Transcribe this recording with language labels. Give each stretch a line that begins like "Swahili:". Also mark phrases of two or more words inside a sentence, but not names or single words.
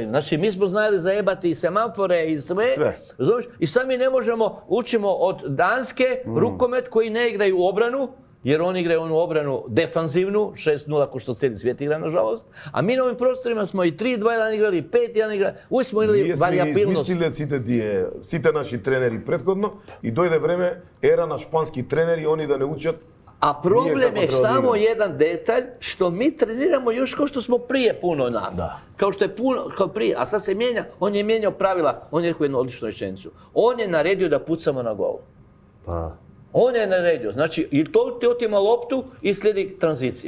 Croatian: Znači, mi smo znali zajebati i semafore i sve. Razumiješ? I sad mi ne možemo, učimo od Danske rukomet koji ne igraju u obranu, jer oni igraju onu obranu defanzivnu, 6-0 ko što cijeli svijet igra, nažalost. A mi na ovim prostorima smo i 3-2-1 igrali, 5-1 igrali. Uvijek smo imali variabilnost.
Macedonian: Ние сме измислиле сите наши тренери предходно и дојде време ера на шпански тренери, они да не учат.
Croatian: A problem je samo jedan detalj, što mi treniramo još kao što smo prije puno nas. Kao što je puno, kao prije. A sad se mijenja, on je mijenjao pravila, on je rekao jednu odličnu rečenicu. On je naredio da pucamo na gol. On je naredio. Znači, i to ti otima loptu i slijedi tranzicija.